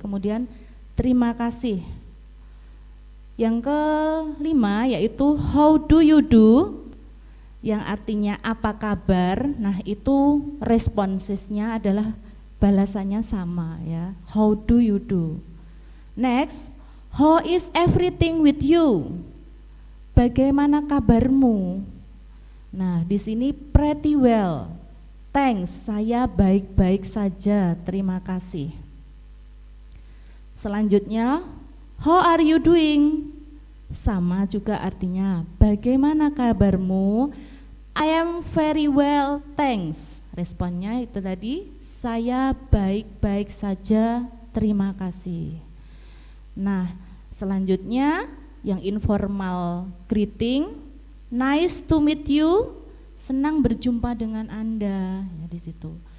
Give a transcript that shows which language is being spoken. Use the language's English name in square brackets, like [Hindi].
[Indonesian] Kemudian terima kasih. Yang kelima yaitu [English] how do you do, [Indonesian] yang artinya apa kabar. Nah, itu responsesnya adalah balasannya sama ya. [English] How do you do? Next, how is everything with you? [Indonesian] Bagaimana kabarmu? Nah, di sini [English] pretty well. Thanks, [Indonesian] saya baik-baik saja, terima kasih. [English] Selanjutnya, how are you doing? [Indonesian] Sama juga artinya, bagaimana kabarmu? [English] I am very well, thanks. [Indonesian] Responnya itu tadi, saya baik-baik saja, terima kasih. Nah, selanjutnya yang informal greeting, [English] nice to meet you, [Indonesian] senang berjumpa dengan Anda. Ya, di situ.